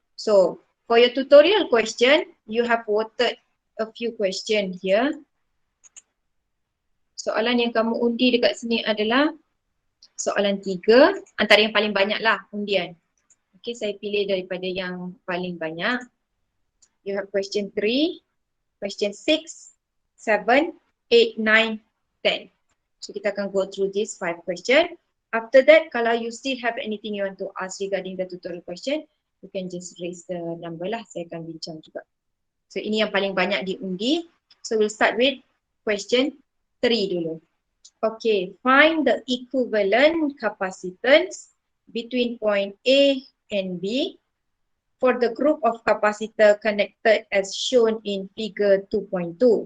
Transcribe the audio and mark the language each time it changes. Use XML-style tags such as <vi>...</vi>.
<en>So, for your tutorial question, you have voted a few question here.</en> <ms>Soalan yang kamu undi dekat sini adalah soalan 3, antara yang paling banyak lah undian. Okay, saya pilih daripada yang paling banyak.</ms> <en>You have question 3, question 6, 7, 8, 9, 10.</en> <ms>So kita akan</ms> <en>go through these 5 question. After that,</en> <ms>kalau</ms> <en>you still have anything you want to ask regarding the tutorial question, you can just raise the number lah.</en> <ms>Saya akan bincang juga. So ini yang paling banyak diundi.</ms> <en>So we'll start with question 3</en> <ms>dulu.</ms> <en>Okay, find the equivalent capacitance between point A and B for the group of capacitor connected as shown in figure 2.2.</en>